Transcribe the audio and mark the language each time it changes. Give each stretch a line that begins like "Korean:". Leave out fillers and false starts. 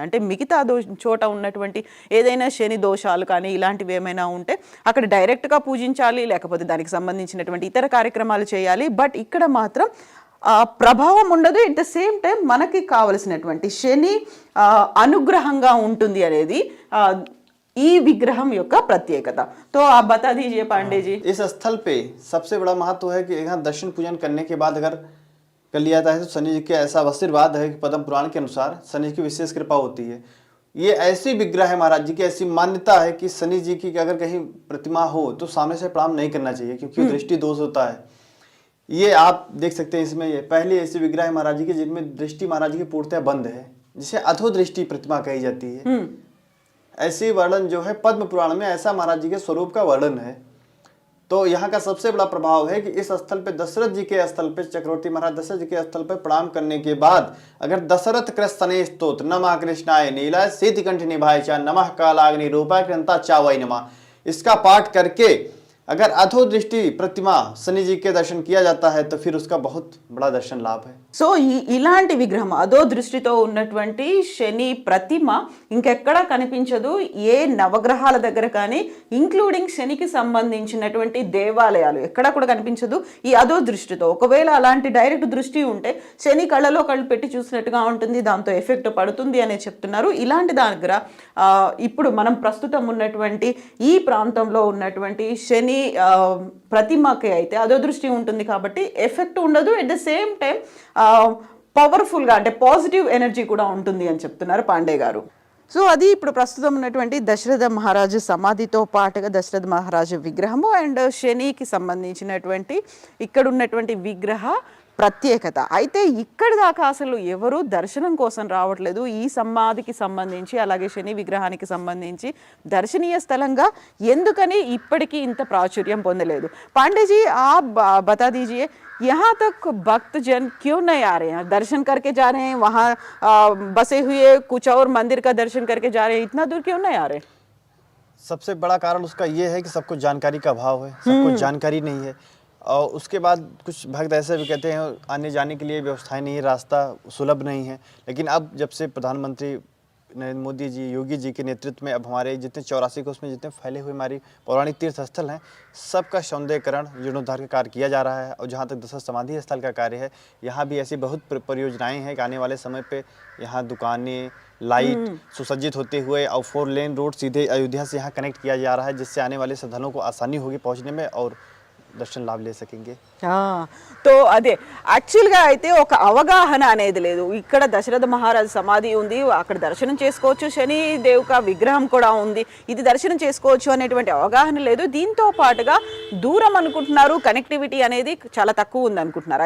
Telugu: అంటే మిగతా చోట ఉన్నటువంటి ఏదైనా శని దోషాలు కానీ ఇలాంటివి ఏమైనా ఉంటే అక్కడ డైరెక్ట్గా పూజించాలి, లేకపోతే దానికి సంబంధించినటువంటి ఇతర కార్యక్రమాలు చేయాలి. బట్ ఇక్కడ మాత్రం ప్రభావం ఉండదు.
English: at the same time
Telugu: మనకి కావలసినటువంటి శని అనుగ్రహంగా ఉంటుంది అనేది ఈ విగ్రహం యొక్క ప్రత్యేకత.
Hindi: तो आप बता दीजिए पांडे जी. इस स्थल पे सबसे बड़ा महत्व है कि यहाँ दर्शन पूजन करने के बाद अगर कर लिया जाता है तो शनि जी के ऐसा आशीर्वाद है कि पद्म पुराण के अनुसार शनि जी की विशेष कृपा होती है. ये ऐसी विग्रह है महाराज जी की, ऐसी मान्यता है कि शनि जी की अगर कहीं प्रतिमा हो तो सामने से प्रणाम नहीं करना चाहिए, क्योंकि दृष्टि दोष होता है. ये आप देख सकते हैं. इसमें ये पहली ऐसी विग्रह है महाराज जी की जिनमें दृष्टि महाराज जी की पूर्णतः बंद है, जिसे अधो दृष्टि प्रतिमा कही जाती है. ऐसी वर्णन जो है पद्म पुराण में ऐसा महाराज जी के स्वरूप का वर्णन है. तो यहाँ का सबसे बड़ा प्रभाव है कि इस स्थल पे दशरथ जी के स्थल पे चक्रवर्ती महाराज दशरथ जी के स्थल पे प्रणाम करने के बाद अगर दशरथ कृष्ण स्तोत्र नमः कृष्णाय नीलाय सिद्धकंठिनी भाईचा नमः कालाग्नि रूपाय कृंता चावै नमः, इसका पाठ करके अगर अधो दृष्टि प्रतिमा शनि जी के दर्शन किया जाता है तो फिर उसका बहुत बड़ा दर्शन लाभ है।
Telugu: సో ఇలాంటి విగ్రహం అదో దృష్టితో ఉన్నటువంటి శని ప్రతిమ ఇంకెక్కడా కనిపించదు ఏ నవగ్రహాల దగ్గర కానీ, ఇంక్లూడింగ్ శనికి సంబంధించినటువంటి దేవాలయాలు ఎక్కడా కూడా కనిపించదు ఈ అదో దృష్టితో. ఒకవేళ అలాంటి డైరెక్ట్ దృష్టి ఉంటే శని కళ్ళలో కళ్ళు పెట్టి చూసినట్టుగా ఉంటుంది, దాంతో ఎఫెక్ట్ పడుతుంది అనే చెప్తున్నారు. ఇలాంటి దగ్గర ఇప్పుడు మనం ప్రస్తుతం ఉన్నటువంటి ఈ ప్రాంతంలో ఉన్నటువంటి శని ప్రతిమకి అయితే అదో దృష్టి ఉంటుంది కాబట్టి ఎఫెక్ట్ ఉండదు.
English: at the same time
Telugu: పవర్ఫుల్గా అంటే పాజిటివ్ ఎనర్జీ కూడా ఉంటుంది అని చెప్తున్నారు పాండే గారు. సో అది ఇప్పుడు ప్రస్తుతం ఉన్నటువంటి దశరథ మహారాజు సమాధితో పాటుగా దశరథ మహారాజు విగ్రహము అండ్ శనికి సంబంధించినటువంటి ఇక్కడ ఉన్నటువంటి విగ్రహ ప్రత్యేకత. అయితే ఇక్కడి దాకా అసలు ఎవరు దర్శనం కోసం రావట్లేదు. ఈ సమాధికి సంబంధించి అలాగే శని విగ్రహానికి సంబంధించి దర్శనీయ స్థలంగా ఎందుకని ఇప్పటికీ ఇంత ప్రాచుర్యం పొందలేదు?
Hindi: पांडे आप बता दीजिए यहाँ तक भक्तजन क्यों नहीं आ रहे हैं? दर्शन करके जा रहे हैं, वहाँ बसे हुए कुछ और मंदिर का दर्शन करके जा रहे हैं, इतना दूर क्यों नहीं आ रहे? सबसे बड़ा कारण उसका ये है कि सबको जानकारी का अभाव है, सबको जानकारी नहीं है। और उसके बाद कुछ भक्त ऐसे भी कहते हैं आने जाने के लिए व्यवस्थाएं नहीं है, रास्ता सुलभ नहीं है। लेकिन अब जब से प्रधानमंत्री नरेंद्र मोदी जी, योगी जी के नेतृत्व में अब हमारे जितने 84 कोस में जितने फैले हुए हमारी पौराणिक तीर्थ स्थल हैं, सबका सौंदर्यकरण जीर्णोद्धार का कार्य किया जा रहा है। और जहाँ तक दशरथ समाधि स्थल का कार्य है, यहाँ भी ऐसी बहुत परियोजनाएं हैं कि आने वाले समय पे यहाँ दुकानें, लाइट सुसज्जित होते हुए और 4 लेन रोड सीधे अयोध्या से यहाँ कनेक्ट किया जा रहा है, जिससे आने वाले श्रद्धालुओं को आसानी होगी पहुँचने में और దర్శన లాభ లే సకేంగే.
Telugu: తో అదే యాక్చువల్గా అయితే ఒక అవగాహన అనేది లేదు. ఇక్కడ దశరథ మహారాజు సమాధి ఉంది, అక్కడ దర్శనం చేసుకోవచ్చు, శని దేవుక విగ్రహం కూడా ఉంది, ఇది దర్శనం చేసుకోవచ్చు అనేటువంటి అవగాహన లేదు. దీంతో పాటుగా దూరం అనుకుంటున్నారు, కనెక్టివిటీ అనేది చాలా తక్కువ ఉంది అనుకుంటున్నారు.